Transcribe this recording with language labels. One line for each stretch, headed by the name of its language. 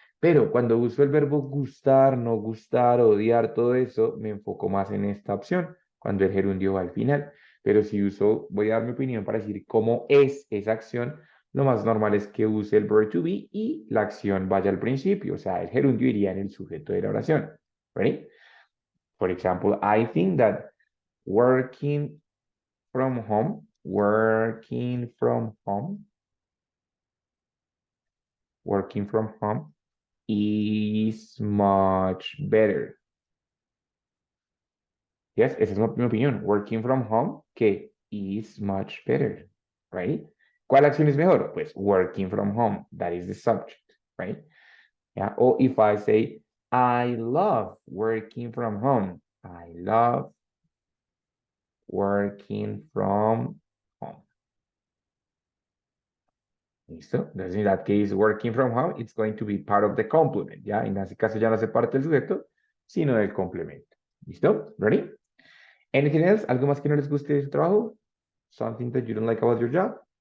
Spanish: Pero cuando uso el verbo gustar, no gustar, odiar, todo eso, me enfoco más en esta opción, cuando el gerundio va al final. Pero si uso, voy a dar mi opinión para decir cómo es esa acción, lo más normal es que use el verb to be y la acción vaya al principio, o sea, el gerundio iría en el sujeto de la oración.
English: ¿Ready? For example, I think that working from home, working from home, working from home is much better.
Spanish: Yes, esa es mi opinión.
English: Working from home,
Spanish: que
English: is much better, right?
Spanish: ¿Cuál acción es mejor?
English: Pues working from home, that is the subject, right? Yeah. Or if I say, I love working from home, I love working from home.
Spanish: ¿Listo? Entonces,
English: in that case, working from home, it's going to be part of the complement, ¿ya?
Spanish: En ese caso ya no hace parte del sujeto, sino del complemento. ¿Listo?
English: Ready? Anything else?
Spanish: ¿Algo más que no les guste de su trabajo?
English: Something that you don't like about your job?